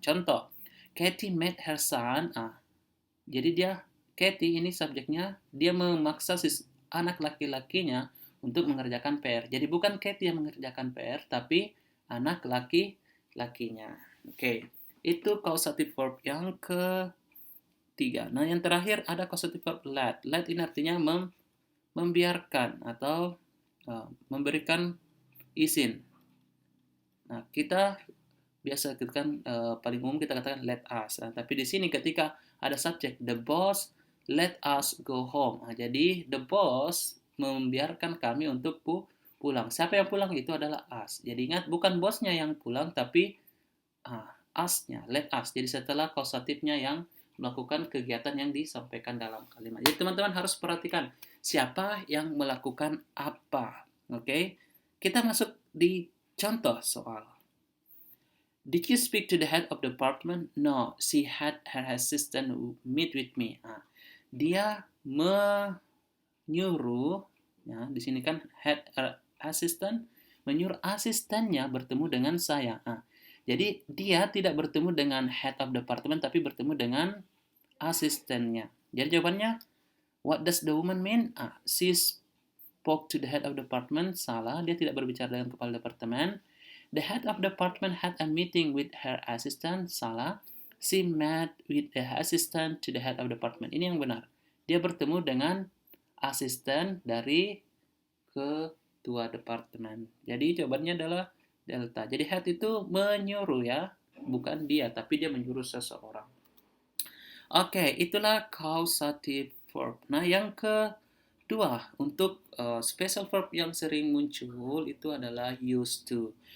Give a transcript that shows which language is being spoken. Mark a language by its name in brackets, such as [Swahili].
[English] Contoh, Katie made her son. [Indonesian] Jadi Katie ini subjeknya, dia memaksa anak laki-lakinya untuk mengerjakan PR. Jadi bukan Katie yang mengerjakan PR, tapi anak laki-lakinya. Oke, itu causative verb yang ketiga. Nah, yang terakhir ada causative verb let. Let ini artinya membiarkan atau memberikan izin. Nah, kita biasa kan paling umum kita katakan let us. Tapi di sini ketika ada subjek, [English] the boss let us go home. [Indonesian] Jadi [English] the boss [Indonesian] membiarkan kami untuk pulang. Siapa yang pulang? Itu adalah us. Jadi ingat, bukan bosnya yang pulang, tapi us-nya, let us. Jadi setelah causatifnya yang melakukan kegiatan yang disampaikan dalam kalimat. Jadi teman-teman harus perhatikan siapa yang melakukan apa. Oke, kita masuk di contoh soal. [English] Did you speak to the head of the department? No, she had her assistant meet with me. [Indonesian] Dia menyuruh, ya, di sini kan head assistant, menyuruh asistennya bertemu dengan saya. Jadi dia tidak bertemu dengan head of department, tapi bertemu dengan asistennya. Jadi jawabannya, [English] what does the woman mean? She spoke to the head of department. [Indonesian] Salah, dia tidak berbicara dengan kepala departemen. [English] The head of department had a meeting with her assistant. [Indonesian] Salah. [English] She met with the assistant to the head of department. [Indonesian] Ini yang benar. Dia bertemu dengan asisten dari ketua departemen. Jadi jawabannya adalah delta. Jadi head itu menyuruh ya, bukan dia, tapi dia menyuruh seseorang. Oke, itulah causative verb. Nah, yang kedua, untuk special verb yang sering muncul itu adalah used to.